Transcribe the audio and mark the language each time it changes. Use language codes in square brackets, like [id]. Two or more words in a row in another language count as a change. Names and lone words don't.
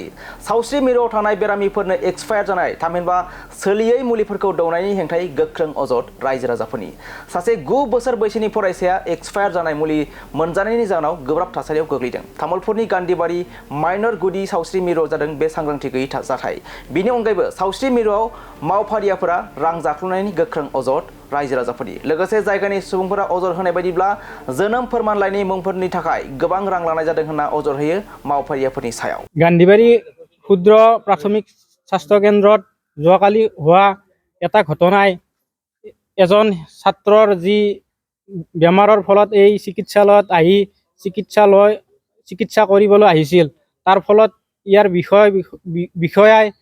[brx] सावस्रि मिरुआव थानाय बेरामिफोरनो एक्सपायार जानाय थामहिनबा सोलियै मुलिफोरखौ दौनायनि हेंथायै गोख्रों अजद रायजो राजाफोरनि सासे 9 बोसोर बैसोनि फरायसाया एक्सपायार जानाय मुलि मोनजानायनि जाहोनाव गोब्राब थासारियाव गोग्लैदों तामुलपुरनि गान्धीबारि माइनर गुदि सावस्रि मिरुआव जादों बे सांग्रांथि गैयै जाथाय बिनि अनगायैबो सावस्रि मिरुआव मावफारियाफोरा रां जाख्ल'नायनि गोख्रों अजद रायजो राजाफोरनि लोगोसे जायगानि सुबुंफोरा अजद होनाय बायदिब्ला जोनोम फोरमानलाइनि मुंफोरनि थाखाय गोबां रां लानाय जादों होनना अजद होयो मावफारियाफोरनि सायाव [as] গান্ধীবাৰী ক্ষুদ্ৰ প্ৰাথমিক স্বাস্থ্য কেন্দ্ৰত যোৱাকালি হোৱা এটা ঘটনাই এজন ছাত্ৰৰ যি বেমাৰৰ ফলত এই চিকিৎসালয়ত আহি চিকিৎসা কৰিবলৈ আহিছিল তাৰ ফলত ইয়াৰ বিষয়াই